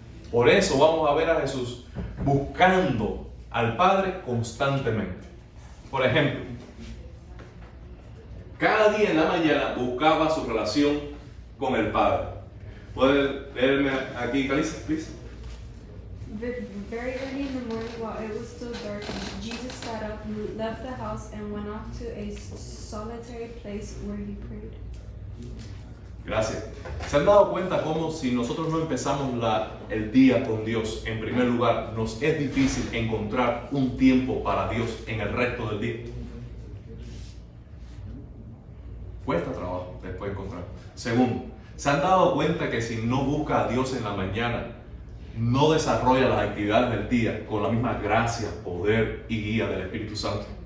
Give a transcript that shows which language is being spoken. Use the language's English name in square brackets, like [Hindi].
[Spanish] Por eso vamos a ver a Jesús buscando al Padre constantemente. Por ejemplo, cada día en la mañana buscaba su relación con el Padre. ¿Puede leerme aquí, Calisa, please? [English] Very early in the morning, while it was still dark, Jesus got up, left the house, and went off to a solitary place where he prayed. [Spanish] Gracias. ¿Se han dado cuenta cómo si nosotros no empezamos el día con Dios, en primer lugar, nos es difícil encontrar un tiempo para Dios en el resto del día? Cuesta trabajo después encontrar. Segundo, ¿se han dado cuenta que si no busca a Dios en la mañana, no desarrolla las actividades del día con la misma gracia, poder y guía del Espíritu Santo?